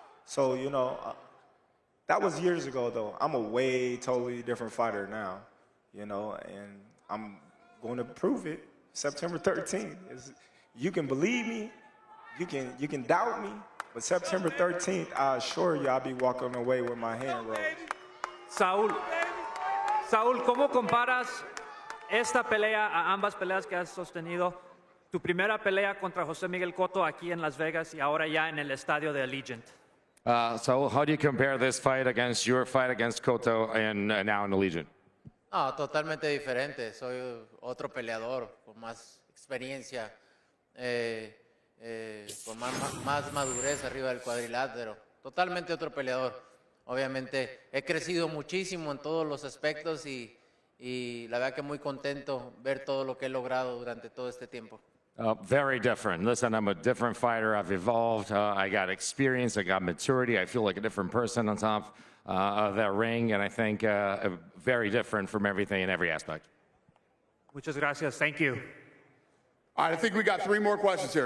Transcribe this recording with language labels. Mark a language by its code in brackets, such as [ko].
[en] So, you know, that was years ago, though. I'm a way totally different fighter now, you know, and I'm going to prove it September 13th. You can believe me, you can doubt me, but September 13th, I assure you I'll be walking away with my hand raised. [es] Saúl, ¿cómo comparas esta pelea a ambas peleas que has sostenido? Tu primera pelea contra José Miguel Cotto aquí en Las Vegas y ahora ya en el estadio de Allegiant. So how do you compare this fight against your fight against Cotto and now in Allegiant? No, totalmente diferente. Soy otro peleador con más experiencia, con más madurez arriba del cuadrilátero. Totalmente otro peleador. Obviamente he crecido muchísimo en todos los aspectos y la verdad que muy contento ver todo lo que he logrado durante todo este tiempo. [en] Very different. Listen, I'm a different fighter. I've evolved. I got experience. I got maturity. I feel like a different person on top of that ring, and I think very different from everything in every aspect. [es] Muchas gracias. [en] Thank you. All right, I think we got 3 more questions here.